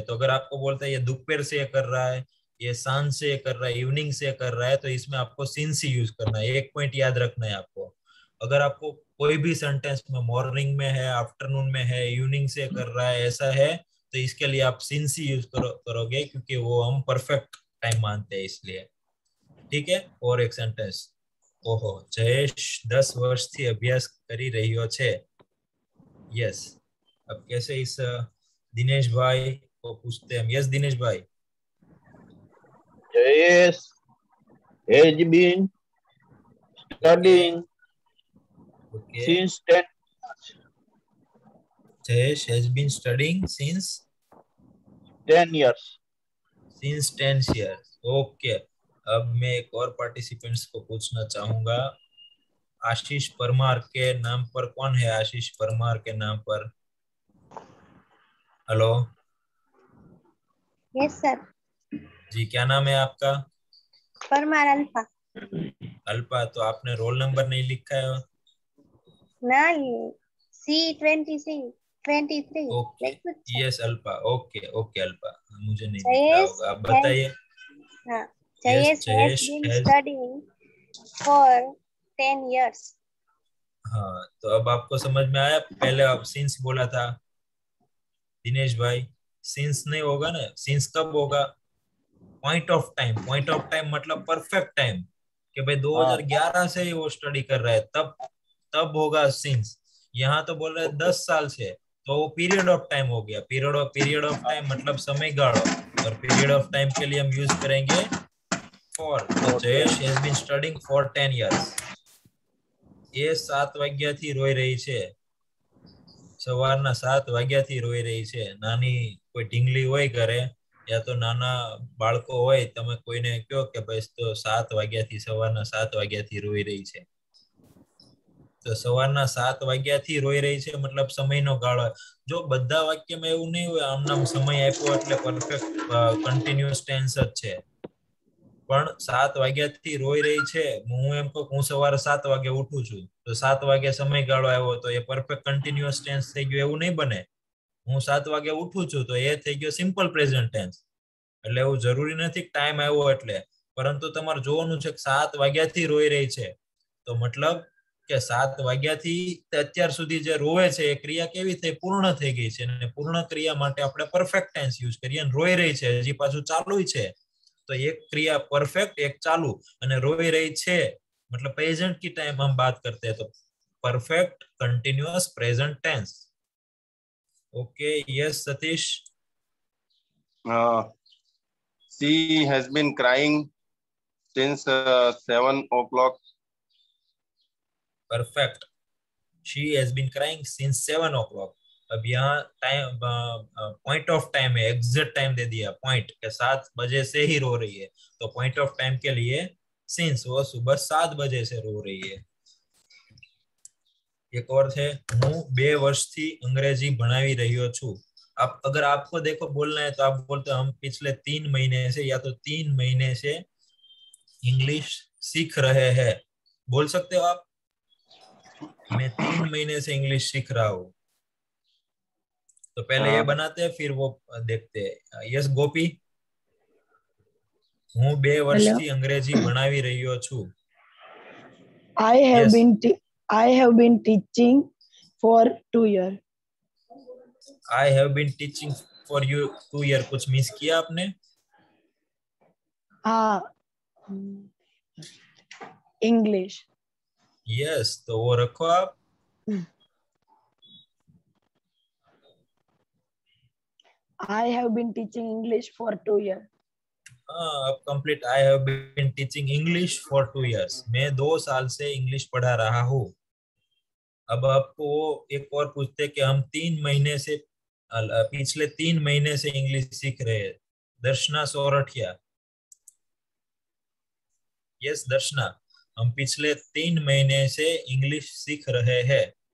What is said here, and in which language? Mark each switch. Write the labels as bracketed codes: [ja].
[hi] तो अगर आपको बोलते हैं ये दोपहर से ये कर रहा है, ये सांझ से कर रहा है, इवनिंग से कर रहा है, तो इसमें आपको सिंस ही यूज करना है। एक पॉइंट याद रखना है आपको। अगर आपको कोई भी सेंटेंस में मॉर्निंग में है, आफ्टरनून में है, इवनिंग से कर रहा है, ऐसा है, तो इसके लिए आप सिंस ही यूज करोगे, क्योंकि वो हम परफेक्ट टाइम मानते हैं इसलिए। ठीक है। और एक सेंटेंस। [gu] ओहो, जयेश 10 વર્ષથી અભ્યાસ કરી રહ્યો છે। [hi] यस, अब कैसे इस दिनेश भाई को पूछते हैं। यस दिनेश भाई। [en] Yes, has been studying since 10 March Jayesh has been studying since 10 years. Since 10 years. Okay. [hi] अब मैं एक और पार्टिसिपेंट्स को पूछना चाहूंगा। आशीष परमार के नाम पर कौन है? आशीष परमार के नाम पर। हेलो। Yes sir. जी, क्या नाम है आपका? परमार अल्फा। अल्फा, तो आपने रोल नंबर नहीं लिखा है? नहीं, C23 okay, yes alpha. Okay okay alpha, मुझे नहीं दिख रहा जयेश होगा, आप बताइए। [en] हाँ, Jayesh has been studying for 10 years. [hi] हाँ, तो अब आपको समझ में आया? पहले आप सिंस बोला था दिनेश भाई, सिंस नहीं होगा ना। सिंस कब होगा? Point of time. Point of time मतलब परफेक्ट टाइम, कि भाई 2011 से ही वो स्टडी कर रहा है, तब होगा सिंस। यहाँ तो बोल रहे हैं 10 साल से, तो वो पीरियड ऑफ टाइम हो गया। पीरियड ऑफ टाइम मतलब समय गाળો, और पीरियड ऑफ टाइम के लिए हम यूज करेंगे फॉर। [en] तो Jayesh has been studying for 10 years. [gu] એ 7 વાગ્યાથી રોઈ રહી છે, સવારના 7 વાગ્યાથી રોઈ રહી છે. નાની કોઈ ઢીંગલી હોય ઘરે, [hi] या तो [gu] નાના બાળકો હોય, તમે કોઈને કહો કે ભાઈ તો 7 વાગ્યાથી, સવારના 7 વાગ્યાથી રોઈ રહી છે, તો સવારના 7 વાગ્યાથી રોઈ રહી છે मतलब સમયનો ગાળો. જો બધા વાક્યમાં એવું નહીં હોય આમ નામ સમય આપ્યો એટલે પરફેક્ટ કન્ટિન્યુઅસ ટેન્સ જ છે. પણ 7 વાગ્યાથી રોઈ રહી છે, હું એમ કહું હું સવારે 7 વાગે ઉઠું છું, તો 7 વાગે સમયગાળો આવ્યો, તો એ પરફેક્ટ કન્ટિન્યુઅસ ટેન્સ થઈ ગયો, એવું નહીં બને. હું 7 વાગે ઉઠું છું તો એ થઈ ગયો સિમ્પલ પ્રેઝન્ટ ટેન્સ. એટલે એવું જરૂરી નથી કે ટાઈમ આવ્યો એટલે, પરંતુ તમારે જોવાનું છે કે 7 વાગ્યાથી રોઈ રહી છે, તો મતલબ કે 7 વાગ્યાથી અત્યાર સુધી જે રોવે છે એ ક્રિયા કેવી થઈ? પૂર્ણ થઈ ગઈ છે, અને પૂર્ણ ક્રિયા માટે આપણે પરફેક્ટ ટેન્સ યુઝ કરીએ. અને રોઈ રહી છે હજી પાછું ચાલુ છે, [hi] तो एक क्रिया परफेक्ट, एक चालू, [gu] અને રોઈ રહી છે [hi] मतलब प्रेजेंट की टाइम हम बात करते हैं, तो perfect continuous present tense. Okay, yes Satish. [en] She has been crying since 7 o'clock. Perfect. She has been crying since 7 o'clock. [hi] अब यहाँ टाइम पॉइंट ऑफ टाइम है, एग्जैक्ट टाइम दे दिया, पॉइंट के 7 बजे से ही रो रही है, तो पॉइंट ऑफ टाइम के लिए सिंस वो सुबह 7 बजे से रो रही है. एक और है, [gu] હું 2 વર્ષથી અંગ્રેજી ભણાવી રહ્યો છું. [hi] आप अगर आपको देखो बोलना है तो आप बोलते हो हम पिछले 3 महीने से, या तो 3 महीने से इंग्लिश सीख रहे हैं, बोल सकते हो आप. मैं 3 महीने से इंग्लिश सीख रहा हूँ. तो पहले ये बनाते हैं, फिर वो देखते हैं. [gu] यस गोपी, હું 2 વર્ષથી અંગ્રેજી ભણાવી રહ્યો છું. [en] I have been teaching for 2 years. I have been teaching for you 2 years. [hi] कुछ मिस किया आपने? हाँ, इंग्लिश. यस, तो वो रखो आप. [en] I have been teaching English for 2 years. [hi] अब complete. [en] I have been teaching English for 2 years. [hi] मैं 2 साल से इंग्लिश पढ़ा रहा हूँ. अब आपको एक और पूछते कि हम 3 महीने से, पिछले 3 महीने से इंग्लिश सीख रहे हैं. दर्शना सोरठिया. यस दर्शना, हम पिछले 3 महीने से इंग्लिश सीख रहे हैं.